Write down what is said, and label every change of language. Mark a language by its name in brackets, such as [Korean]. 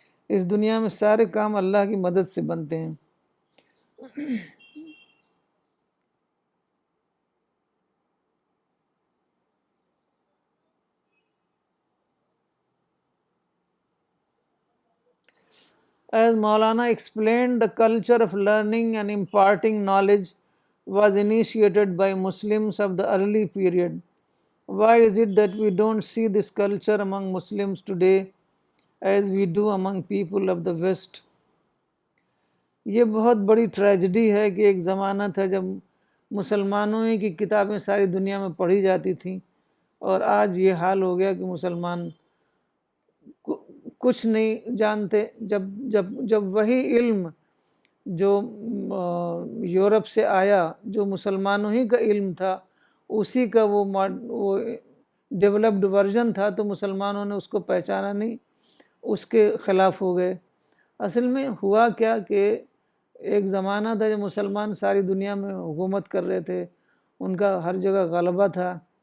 [Urdu] اس دنیا میں سارے کام اللہ کی مدد سے بنتے ہیں۔ [English] As Maulana explained, the culture of learning and imparting knowledge was initiated by Muslims of the early period. Why is it that we don't see this culture among Muslims today as we do among people of the West? [Urdu] یہ بہت بڑی tragedy ہے کہ ایک زمانہ تھا جب مسلمانوں ہی کی کتابیں ساری دنیا میں پڑھی جاتی تھیں، اور آج یہ حال ہو گیا کہ مسلمان کچھ نہیں جانتے۔ جب وہی علم جو یورپ سے آیا، جو مسلمانوں ہی کا علم تھا، اسی کا وہ ڈیولپڈ ورژن تھا، تو مسلمانوں نے اس کو پہچانا نہیں، اس کے خلاف ہو گئے۔ اصل میں ہوا کیا کہ ایک زمانہ تھا جب مسلمان ساری دنیا میں حکومت کر رہے تھے، ان کا ہر جگہ غلبہ تھا۔